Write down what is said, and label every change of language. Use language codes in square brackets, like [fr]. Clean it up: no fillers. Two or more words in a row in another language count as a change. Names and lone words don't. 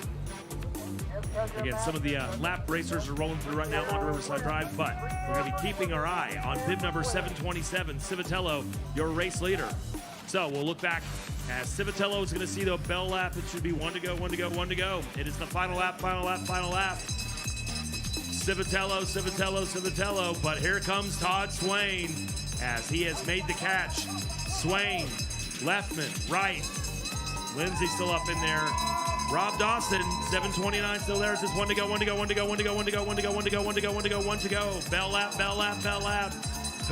[en] Again, some of the lap racers are rolling through right now on Riverside Drive, but we're going to be keeping our eye on bib number 727, Civitello, your race leader. So we'll look back as Civitello is going to see the bell lap. It should be 1 to go, 1 to go, 1 to go. It is the final lap, final lap, final lap. Civitello, Civitello, Civitello, but here comes Todd Swain as he has made the catch. Swain, Leffman, Wright, Lindsay still up in there. Rob Dawson, 729 still there. It says 1 to go, 1 to go, 1 to go, 1 to go, 1 to go, 1 to go, 1 to go, 1 to go, 1 to go, 1 to go. Bell lap, bell lap, bell lap.